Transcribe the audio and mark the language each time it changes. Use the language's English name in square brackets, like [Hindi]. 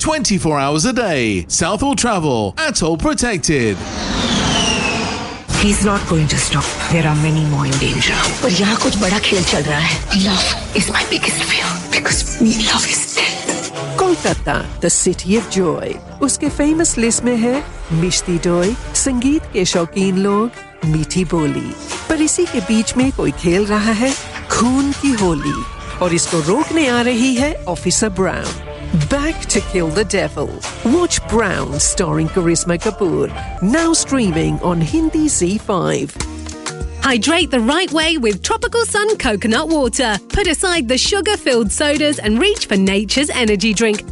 [English] 24 hours a day. Southall Travel. Atoll protected. He's not going to stop. There are many more in danger. But here, [Hindi] kuch bada khel chal raha hai. [English] Love is my biggest fear because love is dead. Kolkata, the city of joy. [Hindi] उसके [English] famous list [Hindi] में है मिष्टी दोई, संगीत के शौकीन लोग, मीठी बोली. पर इसी के बीच में कोई खेल रहा है खून की होली. और इसको रोकने आ रही है officer brown. [English] Back to Kill the Devil. Watch Brown starring Karishma Kapoor. Now streaming on Hindi Z5. Hydrate the right way with Tropical Sun Coconut Water. Put aside the sugar-filled sodas and reach for nature's energy drink.